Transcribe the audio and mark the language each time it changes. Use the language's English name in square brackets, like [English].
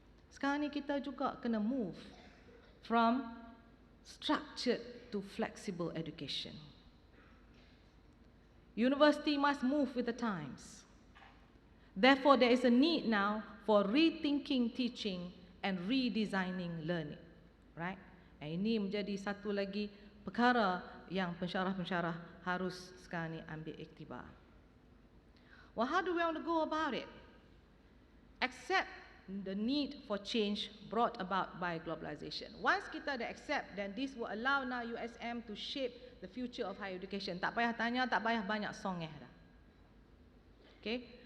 [Malay] Sekarang ni kita juga kena [English] move from structured to flexible education. University must move with the times. Therefore, there is a need now for rethinking teaching and redesigning learning. Right? [Malay] Ini menjadi satu lagi perkara yang pensyarah-pensyarah harus sekarang ni ambil iktibar. [English] Well, how do we want to go about it? Accept the need for change brought about by globalization. Once [Malay] kita dah [English] accept, then this will allow now USM to shape the future of higher education. [Malay] Tak payah tanya, tak payah banyak songeh dah. Okay?